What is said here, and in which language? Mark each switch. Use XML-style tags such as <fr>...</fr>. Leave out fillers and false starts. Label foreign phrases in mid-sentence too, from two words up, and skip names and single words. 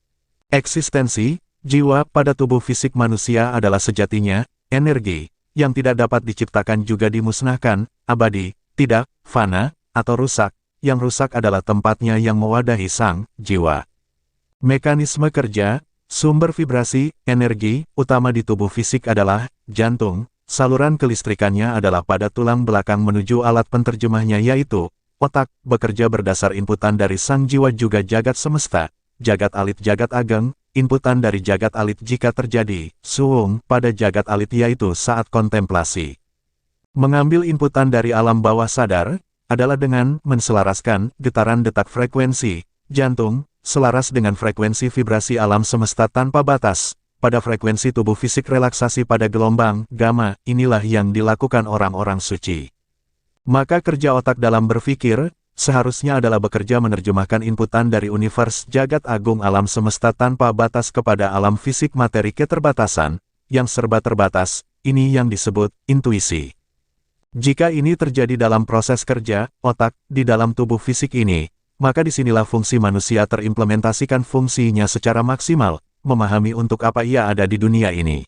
<id>Eksistensi, jiwa pada tubuh fisik manusia adalah sejatinya, energi, yang tidak dapat diciptakan juga dimusnahkan, abadi, tidak, fana, atau rusak, yang rusak adalah tempatnya yang mewadahi sang jiwa. Mekanisme kerja, sumber vibrasi, energi, utama di tubuh fisik adalah jantung, saluran kelistrikannya adalah pada tulang belakang menuju alat penterjemahnya yaitu otak, bekerja berdasar inputan dari sang jiwa juga jagat semesta, jagat alit jagat ageng, inputan dari jagat alit jika terjadi, suung, pada jagat alit yaitu saat kontemplasi. Mengambil inputan dari alam bawah sadar, adalah dengan menselaraskan getaran detak frekuensi, jantung, selaras dengan frekuensi vibrasi alam semesta tanpa batas, pada frekuensi tubuh fisik relaksasi pada gelombang, gamma, inilah yang dilakukan orang-orang suci. Maka kerja otak dalam berpikir, seharusnya adalah bekerja menerjemahkan inputan dari univers jagat agung alam semesta tanpa batas kepada alam fisik materi keterbatasan, yang serba terbatas, ini yang disebut intuisi. Jika ini terjadi dalam proses kerja, otak, di dalam tubuh fisik ini, maka disinilah fungsi manusia terimplementasikan fungsinya secara maksimal, memahami untuk apa ia ada di dunia ini.</id>